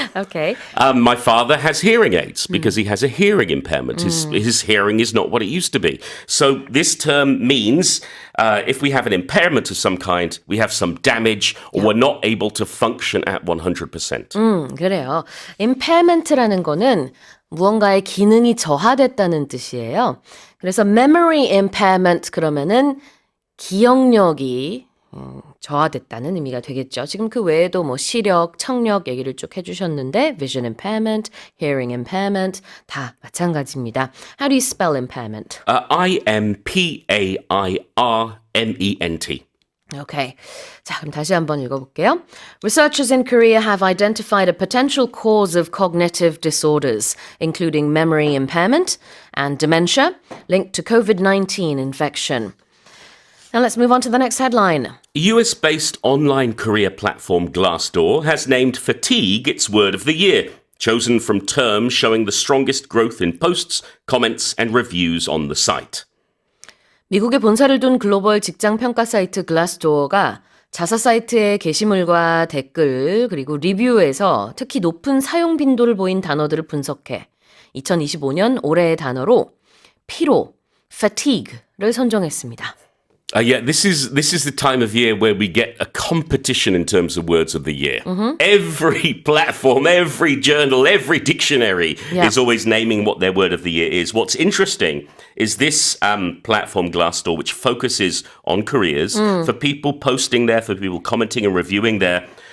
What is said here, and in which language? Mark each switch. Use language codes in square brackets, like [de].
[en] Okay. My father has hearing aids because he has a hearing impairment. His hearing is not what it used to be. So this term means if we have an impairment of some kind, we have some damage or we're not able to function at 100%. [ko] 그래요. impairment라는 거는 무언가의 기능이 저하됐다는 뜻이에요. 그래서 memory impairment 그러면은 기억력이 저하됐다는 의미가 되겠죠. 지금 그 외에도 뭐 시력, 청력 얘기를 쭉 해주셨는데 vision impairment, hearing impairment 다 마찬가지입니다. [en] How do you spell impairment? I-M-P-A-I-R-M-E-N-T. Okay. [ko] 자, 그럼 다시 한번 읽어볼게요. [en] Researchers in Korea have identified a potential cause of cognitive disorders, including memory impairment and dementia, linked to COVID-19 infection. Now let's move on to the next headline. US-based online career platform Glassdoor has named fatigue its word of the year, chosen from terms showing the strongest growth in posts, comments, and reviews on the site. [ko] 미국에 본사를 둔 글로벌 직장 평가 사이트 글라스도어가 자사 사이트의 게시물과 댓글 그리고 리뷰에서 특히 높은 사용 빈도를 보인 단어들을 분석해 2025년 올해의 단어로 피로, fatigue를 선정했습니다. [en] Yeah, this is the time of year where we get a competition in terms of words of the year. Every platform, every journal, every dictionary is always naming what their word of the year is. What's interesting is this platform, Glassdoor, which focuses on careers, for people posting there, for people commenting and reviewing there.